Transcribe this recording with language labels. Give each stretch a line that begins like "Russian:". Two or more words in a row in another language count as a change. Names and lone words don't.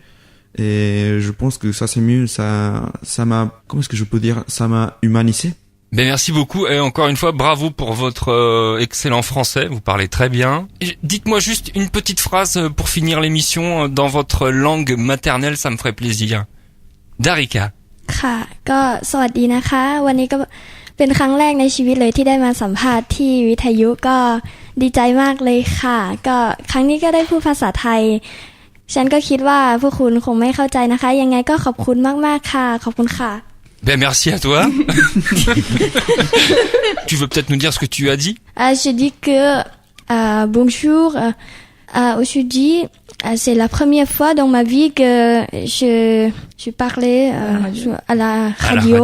French: Et je pense que ça c'est mieux, ça m'a, comment est-ce que je peux dire, ça m'a humanisé. Ben merci beaucoup, et encore une fois bravo pour votre excellent français, vous parlez très bien. Dites-moi juste une petite phrase pour finir l'émission dans votre langue maternelle, ça me ferait plaisir. Darika.
Thai: ค่ะก็สวัสดีนะคะวันนี้ก็เป็นครั้งแรกในชีวิตเลยที่ได้มาสัมภาษณ์ที่วิทยุก็ดีใจมากเลยค่ะก็ครั้งนี้ก็ได้พูดภาษาไทยฉันก็คิดว่าพวกคุณคงไม่เข้าใจนะคะยังไงก็ขอบคุณมากๆค่ะขอบคุณค่ะ
French: Ben merci à toi. Tu veux peut-être nous dire ce que tu as dit? Je dis que bonjour. Aujourd'hui, c'est la première fois dans ma vie que je parlais à la radio.